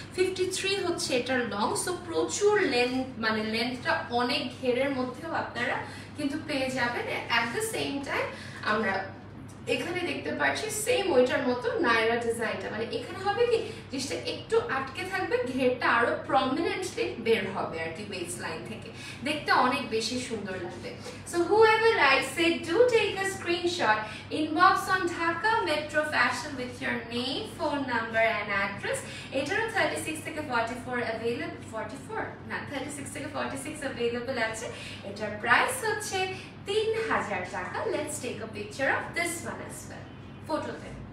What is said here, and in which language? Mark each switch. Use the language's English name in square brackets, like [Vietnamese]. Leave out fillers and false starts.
[Bangla] 53 হচ্ছে এটার long, so প্রচুর লেন্থ, মানে লেন্থটা অনেক ঘেরের মধ্যেও আপনারা কিন্তু পেয়ে যাবেন। অ্যাট দ্য সেম টাইম আমরা এখানে দেখতে পাচ্ছি সেম ওইটার মতো নায়রা ডিজাইনটা, মানে এখানে হবে কি জিনিসটা একটু আটকে থাকবে, ঘেরটা আরো প্রমিনেন্টলি বের হবে আর কি বেস লাইন থেকে, দেখতে অনেক বেশি সুন্দর লাগবে। [English] So whoever likes it, do take a screenshot, inbox on Dhaka Metro Fashion with your name, phone number and address. [Bangla] এটারও 36 থেকে 44 available, 44 না 36 থেকে 46 available আছে। এটার প্রাইস হচ্ছে 3000 টাকা। [English] Let's take a picture of this one as well. ফটোতে।